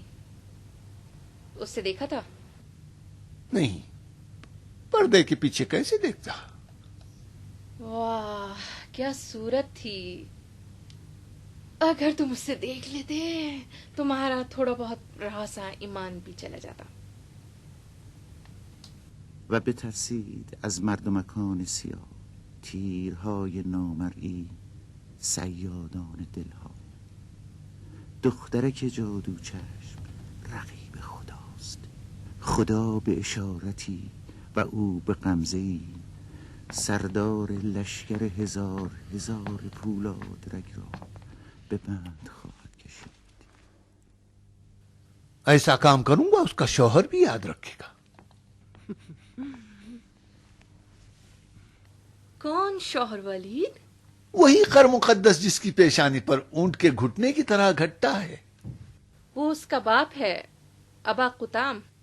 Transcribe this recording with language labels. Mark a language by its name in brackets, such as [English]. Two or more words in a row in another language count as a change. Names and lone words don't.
[Urdu] اس سے دیکھا تھا؟ نہیں، پردے کے پیچھے کیسے دیکھتا. واہ کیا صورت تھی. اگر تم اس سے دیکھ لیتے تمہارا تھوڑا بہت رہا سا ایمان بھی چلا جاتا. [Persian] و بترسید از مردمکان سیاه تیرهای نامرئی صیادان دلها. دخترک جادو چشم رقیب خداست، خدا به اشارتی و او به غمزه‌ای سردار لشکر هزار هزار پولاد رگ را به بند خواهد کشید. [Urdu] ایسا کام کروں گا اس کا شوہر بھی یاد رکھے گا. کون شوہر ولید؟ وہی خر مقدس جس کی پیشانی پر اونٹ کے گھٹنے کی طرح گھٹتا ہے. وہ اس کا باپ ہے، ابا قطام.